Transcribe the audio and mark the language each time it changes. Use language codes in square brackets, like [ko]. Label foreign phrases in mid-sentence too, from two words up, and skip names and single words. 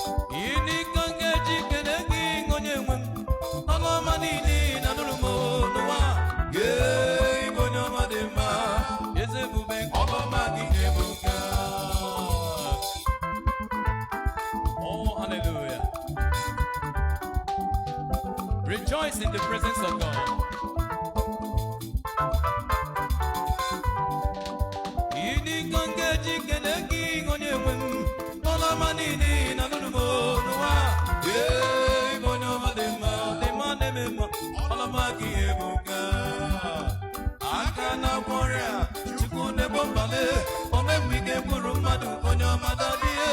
[ig] Gịnị ka m ga-eji kele gị, onye nwe m? Ọlụ ọma niile na nụrụ m n'ụwa. Gee igwe onye ọma dị mma. Eze ebube nke ọlụ ọma gị ebuka. [en] Oh, hallelujah. Rejoice in the presence of God. [ig] Gịnị ka m ga-eji kele gị, onye nwe m? Ọlụ ọma niile ị na-alụrụ m n'ụwa. Ee, ị bụ onye ọma dị mma, dị mma na-eme mma. Ọlụ ọma gị ebuka. Aka na-agwọ ọrịa, Chukwu na-egbo mkpale. O mee mgbe ike gwụrụ mmadụ, onye ọma dadị.